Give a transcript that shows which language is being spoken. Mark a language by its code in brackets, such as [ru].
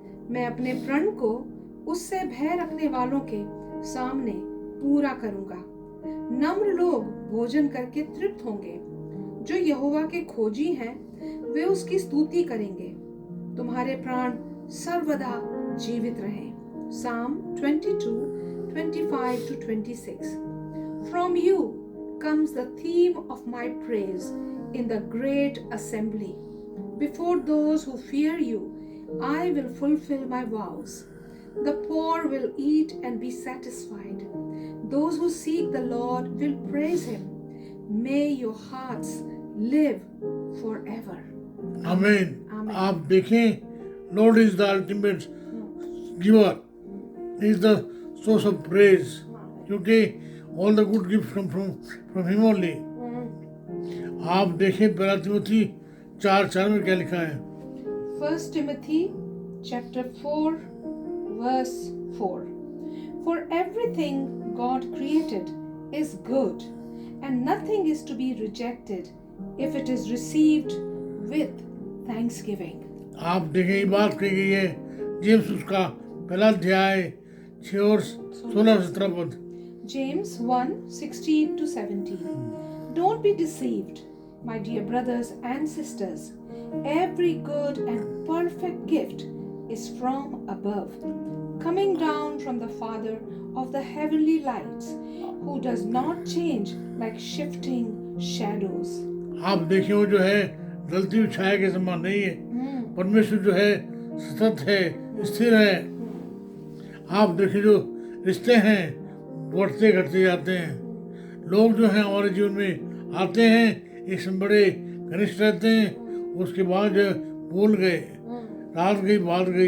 [hi] मैं अपने प्रण को उससे भय रखने वालों के सामने पूरा करूंगा। नम्र लोग भोजन करके तृप्त होंगे, जो यहोवा के खोजी हैं वे उसकी स्तुति करेंगे। तुम्हारे प्राण सर्वदा जीवित रहें। [en] Psalm 22:25-26। From you comes the theme of my praise in the great assembly. Before those who fear you, I will fulfill my vows. The poor will eat and be satisfied. Those who seek the Lord will praise him. May your hearts live forever. [hi] आमीन। [en] Amen. [hi] आप देखें, [en] Lord is the ultimate giver, is the source of praise, क्योंकि all the good gift come from him only. [hi] आप देखें पहला तिमोथी 4:4 में क्या लिखा है। [en] 1 Timothy chapter 4 verse 4. For everything God created is good, and nothing is to be rejected if it is received with thanksgiving. [hi] आप देखें, ये बात कही गई है जेम्स उसका पहला अध्याय 6 और 16-17 पद। [en] James 1:16-17. Don't be deceived, my dear brothers and sisters. Every good and perfect gift is from above, coming down from the Father of the heavenly lights, who does not change like shifting shadows. [hi] आप देखें, वो जो है गलती छाया के समान नहीं है। परमेश्वर जो है सतत है, स्थिर है। आप देखें, जो रिश्ते हैं बढ़ते घटते जाते हैं। लोग जो हैं हमारे जीवन में आते हैं, एक से बड़े घनिष्ठ रहते हैं, उसके बाद जो भूल गए, रात गई बात गई।